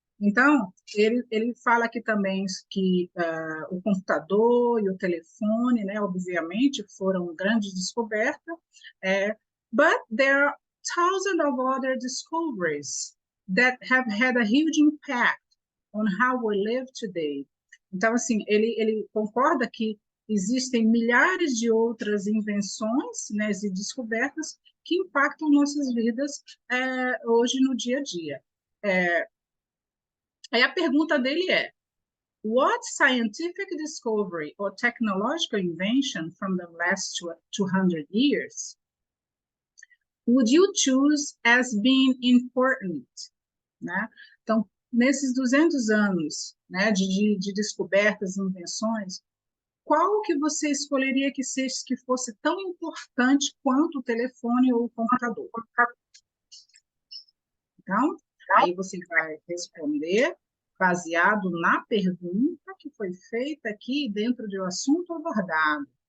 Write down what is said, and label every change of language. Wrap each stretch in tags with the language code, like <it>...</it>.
<pt>Então, ele fala aqui também que o computador e o telefone, né, obviamente, foram grandes descobertas,</pt> <en>but there are thousands of other discoveries that have had a huge impact on how we live today.</en> <pt>Então, assim, ele concorda que existem milhares de outras invenções, né, e descobertas que impactam nossas vidas hoje no dia a dia. Aí a pergunta dele é:</pt> <en>what scientific discovery or technological invention from the last 200 years would you choose as being important?</en> <pt>Né? Então, nesses 200 anos, né, de descobertas e invenções, qual que você escolheria que fosse tão importante quanto o telefone ou o computador? Então, aí você vai responder baseado na pergunta que foi feita aqui dentro do assunto abordado.</pt>